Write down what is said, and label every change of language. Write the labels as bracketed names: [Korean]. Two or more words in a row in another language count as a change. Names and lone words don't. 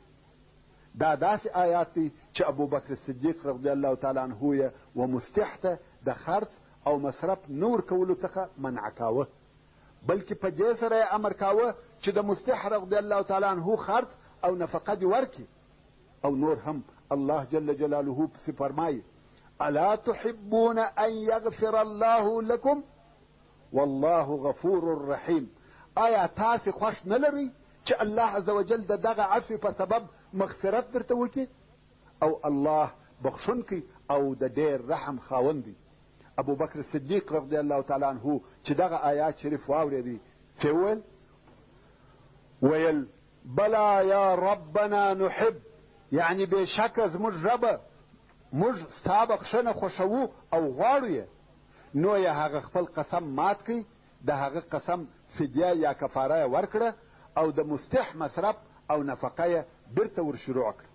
[Pashto] دا داسې آیات دی چې ابوبکر صدیق [Arabic] رضی الله تعالی عنه [Pashto] یې و مستح ته د خرڅ او مصرف نه ورکولو څخه منع کاوه، بلکې په دې سره یې امر کاوه چې د مستح [Arabic] رضی الله تعالی عنه [Pashto] خرڅ او نفقه دې ورکړي. او نور هم الله [Arabic] جل جلاله [Pashto] پسې فرمایي [Arabic] الا تحبون ان یغفر الله لکم والله غفور رحیم. [Pashto] آیا تاسې خوښ نه لرئ چې الله [Arabic] عز وجل [Pashto] د دغه عفو په سبب مغفرت درته وکړي؟ او الله بخښونکی او د ډېر رحم خاوند دی. ابوبکر صدیق [Arabic] رضی الله تعالی عنه [Pashto] چې دغه آیات شریف واورېدی څه ویل؟ [Arabic] ویل بلا یا ربنا نحب، [Pashto] یعنی بېشکه زموږ ربه موږ ستا بخښنه خوښوو او غواړو یې. نو یې هغه خپل قسم مات کړي، د هغه قسم فدیه یا کفاره یې ورکړه او د مستح مصرف او نفقه یې بیرته ورشروع کړه.